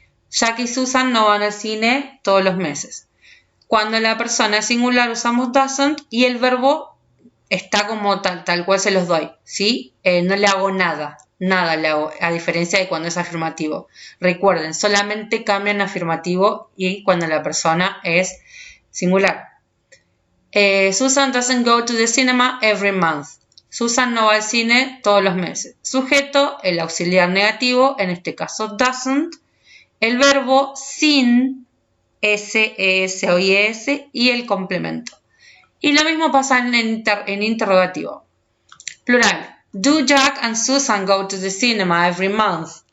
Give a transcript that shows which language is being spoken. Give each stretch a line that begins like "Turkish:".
Spanish: Jack y Susan no van al cine todos los meses. Cuando la persona es singular usamos doesn't y el verbo está como tal cual se los doy, ¿sí? No le hago nada le hago, a diferencia de cuando es afirmativo. Recuerden, solamente cambian afirmativo y cuando la persona es singular.
English: Susan doesn't go to the cinema every month.
Spanish: Susan no va al cine todos los meses. Sujeto, el auxiliar negativo, en este caso doesn't. El verbo sin, S, ES o IES y el complemento. Y lo mismo pasa en interrogativo. Plural.
English: Do Jack and Susan go to the cinema every month?